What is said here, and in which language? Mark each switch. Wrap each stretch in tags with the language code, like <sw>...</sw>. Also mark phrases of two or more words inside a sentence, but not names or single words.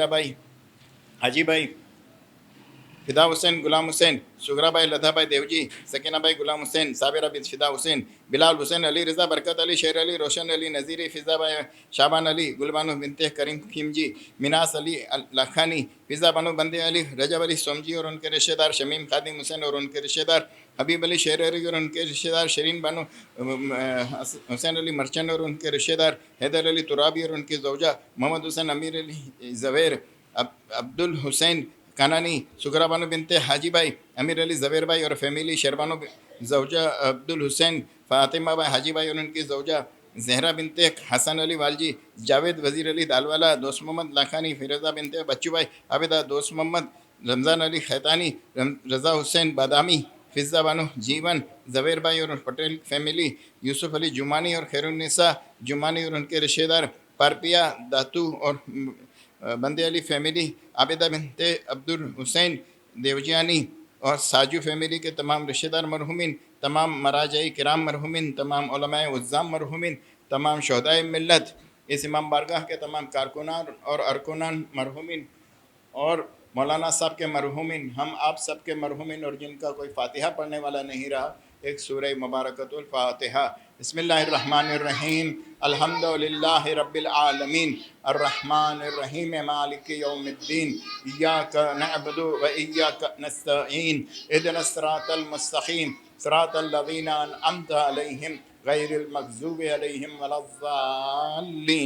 <ur>بھائی، حاجی بھائی، فدا حسین، غلام حسین، صغریٰ بھائی، لدھا بھائی دیوجی، سکینہ بھائی، غلام حسین، صابرہ بن فدا حسین، بلال حسین، علی رضا، برکت علی، شیر علی، روشن علی، نذیری، فضا بھائی، شعبان علی، گل بانو بنت کریم کھمجی، میناس علی لاکھانی، فضا بانو بندے علی، رجب علی سومجی اور ان کے رشتہ دار، شمیم خادم حسین اور ان کے رشتہ دار، حبیب علی شیر علی اور ان کے رشتہ دار، شیریں بانو حسین علی مرچن اور ان کے رشتہ دار، حیدر علی ترابی اور ان کے زوجہ، محمد حسین، امیر علی زویر، عبدالحسین, کانانی، صغریٰ بانو بنت حاجی بھائی، امیر علی زبیر بھائی اور فیملی، شیر بانو زوجہ عبدالحسین، فاطمہ بھائی حاجی بھائی اور ان کی زوجہ زہرا بنت حسن علی والجی، جاوید وزیر علی دالوالا، دوست محمد لاکھانی، فیروزہ بنت بچو بھائی، عابدہ دوست محمد، رمضان علی کھیتانی، رضا حسین بادامی، فضا بانو جیون، زبیر بھائی اور پٹیل فیملی، یوسف علی جمانی اور خیر النساء جمانی اور ان کے رشتہ دار، پارپیا داتو اور بندے علی فیملی, عابدہ بنت عبدالحسین دیوجیانی اور ساجو فیملی کے تمام رشتہ دار مرحومین، تمام مراجع کرام مرحومین، تمام علمائے عظام مرحومین، تمام شہدائے ملت، اس امام بارگاہ کے تمام کارکنان اور ارکان مرحومین اور مولانا صاحب کے مرحومین، ہم آپ سب کے مرحومین اور جن کا کوئی فاتحہ پڑھنے والا نہیں رہا، ایک سورہ مبارکۃ الفاتحہ.</ur> <ar>بسم الله الرحمن الرحيم، الحمد لله رب العالمين، الرحمن الرحيم، مالك يوم الدين، إياك نعبد وإياك نستعين، اهدنا الصراط المستقيم، صراط الذين أنعمت عليهم غير المغضوب عليهم ولا الضالين.</ar>